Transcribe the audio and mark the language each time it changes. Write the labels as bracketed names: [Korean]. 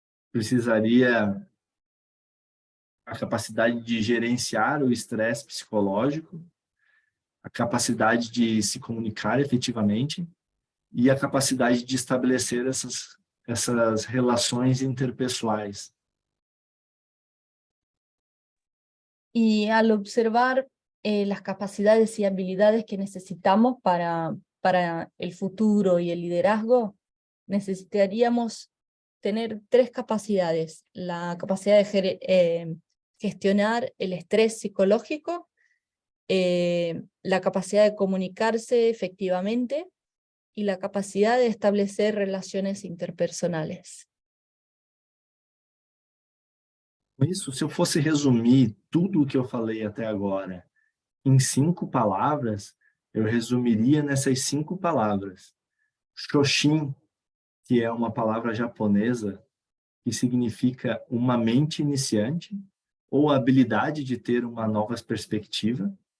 [Portuguese] precisaria a capacidade de gerenciar o estresse psicológico, a capacidade de se comunicar efetivamente e a capacidade de estabelecer essas relações interpessoais. [Spanish] Y al observar las capacidades y habilidades que necesitamos para el futuro y el liderazgo, necesitaríamos tener 3 capacidades: la capacidad de gestionar el estrés psicológico, la capacidad de comunicarse efectivamente y la capacidad de establecer relaciones interpersonales. [Portuguese] Com isso, se eu fosse resumir tudo o que eu falei até agora em 5 palavras, eu resumiria nessas 5 palavras. Shoshin, que é uma palavra japonesa que significa uma mente iniciante ou a habilidade de ter uma nova perspectiva.